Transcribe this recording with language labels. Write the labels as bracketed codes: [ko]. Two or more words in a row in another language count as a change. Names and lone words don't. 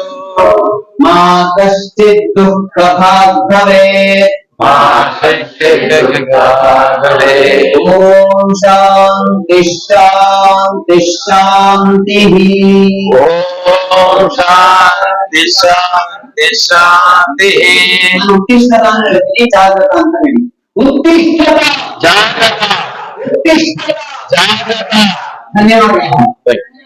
[sa] ಮಾ ಕಶ್ಚಿತ್ ದುಃಖ ಭಾಗ್ ಭವೇತ್. ಮಾ ಕಶ್ಚಿತ್ ಭವೇತ್. ಓಂ ಶಾಂತಿ ಶಾಂತಿ ಶಾಂತಿ. ಓಂ ಶಾಂತಿ ಶಾಂತಿ ಶಾಂತಿ. [kn] ಉತ್ತಿಷ್ಠತ ಅಂತ ಹೇಳ್ತೀನಿ, ಜಾಗೃತ ಅಂತ ಹೇಳಿ. ಉತ್ತಿಷ್ಠತ ಜಾಗೃತ ಉತ್ತಿಷ್ಠತ. ಜಾಗೃತ. ಧನ್ಯವಾದ.